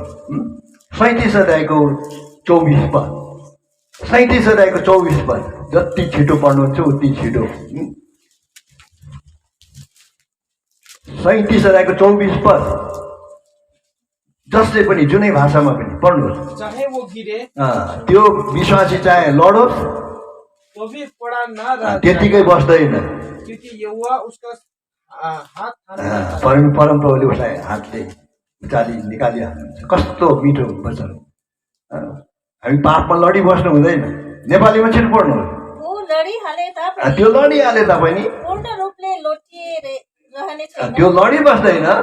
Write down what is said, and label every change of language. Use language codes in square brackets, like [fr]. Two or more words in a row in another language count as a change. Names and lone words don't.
[ne] 37 अध्यायको 24 पद, 37 अध्यायको 24 पद, जति छिटो पढ्नुहुन्छ उति छिटो। 37 अध्यायको 24 पद, जसले पनि जुनै भाषामा पनि पढ्नुहोस्। [hi] चाहे वो गिरे [ne] त्यो विश्वासी चाहे लडोस् [hi] तो भी पड़ा ना रह [ne] त्यतिकै बस्दैन, [hi] क्योंकि यहोवा उसका हाथ थामे। [ne] परमप्रभुले उसलाई हातले निकालिहाल्नुहुन्छ। कस्तो मिठो वचन। हामी पापमा लडिबस्नु हुँदैन। नेपालीमा छिटो पढ्नुहोस्। वो लडिहाले तापनि त्यो लडिहाले तापनि पूर्ण रूपले लोटिएर रहने छैन, त्यो लडिबस्दैन,